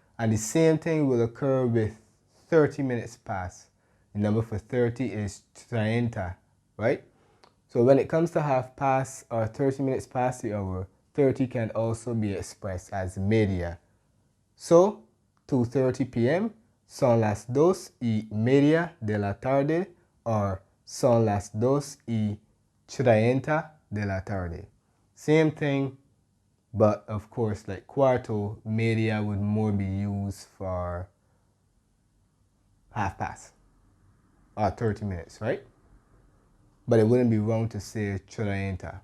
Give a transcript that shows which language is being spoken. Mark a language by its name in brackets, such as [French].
[English] And the same thing will occur with 30 minutes past. The number for 30 is 30, right? So when it comes to half past or 30 minutes past the hour, 30 can also be expressed as media. So, 2:30 p.m. [Spanish] son las 2:30 de la tarde, or son las 2:30 de la tarde. [English] Same thing, but of course, like cuarto, media would more be used for half past or 30 minutes, right? But it wouldn't be wrong to say 30.